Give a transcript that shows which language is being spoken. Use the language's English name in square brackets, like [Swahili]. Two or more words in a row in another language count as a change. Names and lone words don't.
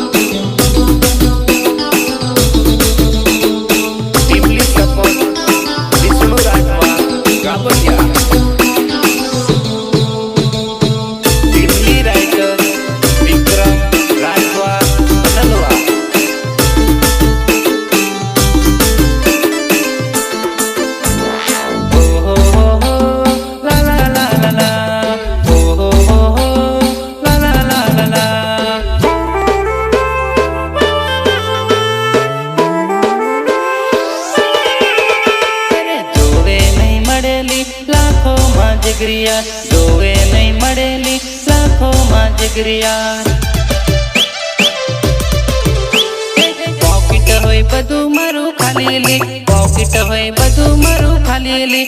[English] Teamly support Vishnu Ratwa, Gabadia. Teamly writer Vikram Ratwa, Nalwa. Oh ho ho ho, la la la la la. Oh ho ho ho, la la la la la. [Gujarati] જોવે નહીં મળેલી લાખોમાં જગરિયા, જોવે નહીં મળેલી લાખોમાં જગરિયા. પોકેટ હોય બધું મારું ખાલીલી, પોકેટ હોય બધું મારું ખાલીલી.